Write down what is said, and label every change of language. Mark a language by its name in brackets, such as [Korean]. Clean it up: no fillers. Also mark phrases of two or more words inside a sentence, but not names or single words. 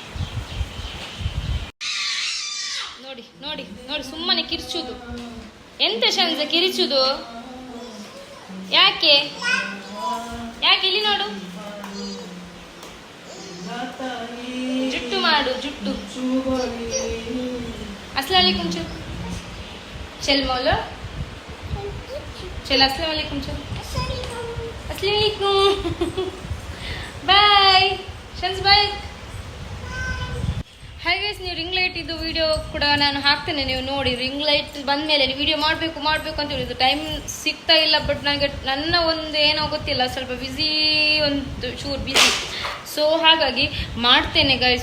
[Kannada] ನೋಡಿ ನೋಡಿ ನೋಡಿ, ಸುಮ್ಮನೆ ಕಿರ್ಚುದು. ಎಂತ ಶಂಸ ಕಿರಿಚುದು? ಯಾಕೆ ಇಲ್ಲಿ ನೋಡು, ಜುಟ್ಟು ಮಾಡು, ಜುಟ್ಟು. [Arabic] السلام عليكم [Hindi] चल चल मौला चल [Arabic] السلام عليكم [Hindi] चल [Arabic] السلام عليكم [Hindi] बाय शंस बाय. [Kannada] ಹಾಗೆ ನೀವು [English] ring light [Kannada] ಇದು ವಿಡಿಯೋ ಕೂಡ ನಾನು ಹಾಕ್ತೇನೆ, ನೀವು ನೋಡಿ. [English] ring light [Kannada] ಬಂದ ಮೇಲೆ ವಿಡಿಯೋ ಮಾಡಬೇಕು ಅಂತ ಹೇಳಿದ್ದು ಟೈಮ್ ಸಿಗ್ತಾ ಇಲ್ಲ. ಬಟ್ ನನಗೆ ನನ್ನ ಒಂದು ಏನೋ ಗೊತ್ತಿಲ್ಲ, ಸ್ವಲ್ಪ ಬ್ಯುಸಿ, ಒಂದು ಚೂರು ಬ್ಯುಸಿ. ಸೊ ಹಾಗಾಗಿ ಮಾಡ್ತೇನೆ ಗೈಸ್.